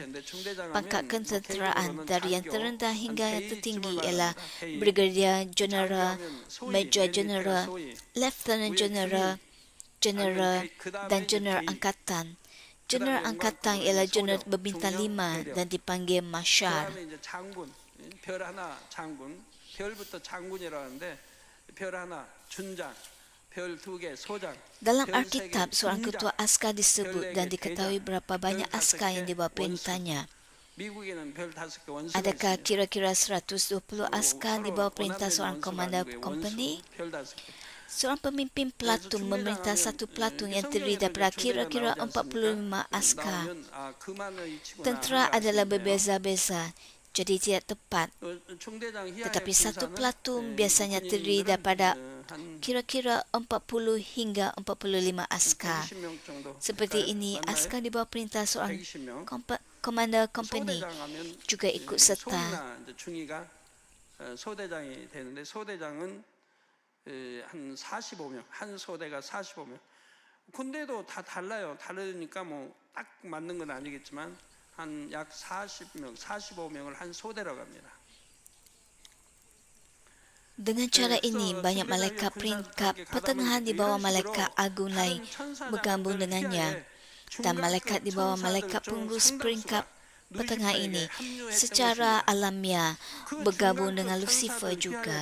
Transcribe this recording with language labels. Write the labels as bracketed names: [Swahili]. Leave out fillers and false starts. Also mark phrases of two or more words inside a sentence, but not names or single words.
[Malay] Pangkat ketenteraan dari yang terendah hingga yang tertinggi ialah [English] Brigadier General, Major General, Lieutenant General, General [Malay] dan General Angkatan. General Angkatan ialah General berbintang 5 dan dipanggil Marshal. [Korean] 별부터 장군이라고 하는데 별 하나 준장, 별 2개 소장. [Malay] Dalam Alkitab, seorang ketua askar disebut dan diketahui berapa banyak askar yang di bawah perintahnya. Adakah kira-kira 120 askar di bawah perintah seorang komander company? Seorang pemimpin platun memerintah satu platun yang terdiri daripada kira-kira 45 askar. Tentera adalah berbeza-beza, jadi tidak tepat. Tetapi satu platun biasanya terdiri daripada kira-kira 40 hingga 45 askar. Seperti ini, askar di bawah perintah seorang komander company juga ikut serta. [Korean] 소대장이 되는데 소대장은 한 45명, 한 소대가 45명. 군대도 다 달라요. 다르니까 뭐 딱 맞는 건 아니겠지만 한 약 40명, 45명을 한 소대라고 합니다. [Malay] Dengan cara ini, banyak malaikat peringkat pertengahan di bawah malaikat agung lain bergabung dengannya, dan malaikat di bawah malaikat pengurus peringkat pertengahan ini secara alamiah bergabung dengan Lucifer juga.